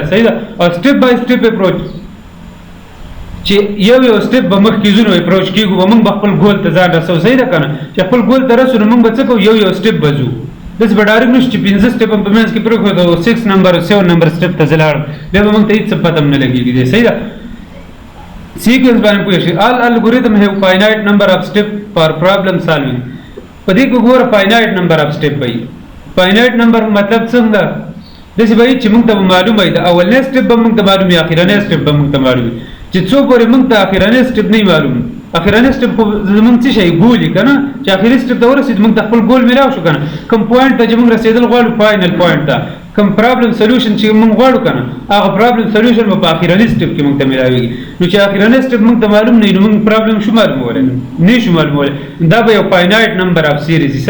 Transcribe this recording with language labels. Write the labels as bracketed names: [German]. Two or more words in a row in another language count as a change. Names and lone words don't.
[Pashto] صحیح ده او [English] step by step approach [Pashto] چې یو سټیپ به مخکې ځو نو اپروچ کېږو به موږ به خپل ګول ته ځان رسوو. صحیح ده که نه چې خپل ګول ته رسو نو موږ به څه کوو یو سټیپ به ځو داسې به ډایرکټ نشو چې پنځه سټیپ هم په منځ کې پرېښودو 6 نمبر 7 نمبر سټیپ ته زه لاړم بیا به موږ ته هېڅ څه پته هم نه لګېږي دی. صحیح ده سیکوینس باندې پوه شئ [English] all algorithm have finite number of step for problem solving. [Pashto] په دې کې ګوره [English] finite number of step [Pashto] وایي [English] finite number [Pashto] مطلب څنګه داسې به وي چې موږ ته به معلومه وي د اولنی سټیپ به موږ ته معلوم وي اخرنی سټیپ به موږ ته معلوم وي چې څو پورې موږ ته اخرنی سټیپ نه معلوم اخرنی سټیپ خو زموږ څه شی ګول وي که نه چې اخري سټیپ ته ورسېد موږ ته خپل ګول میلاو شو که نه کوم پوینټ ته چې موږ رسېدل غواړو [English] final point [Pashto] ته کوم [English] problem solution [Pashto] چې موږ غواړو که نه هغه [English] problem solution [Pashto] به په اخرني سټیپ کې موږ ته میلاوېږي نو چې اخرنی سټیپ موږ ته معلوم نه وي نو موږ پرابلم شو معلومولی نه شو معلومولی دا به یو [English] finite number of series [Pashto] وي.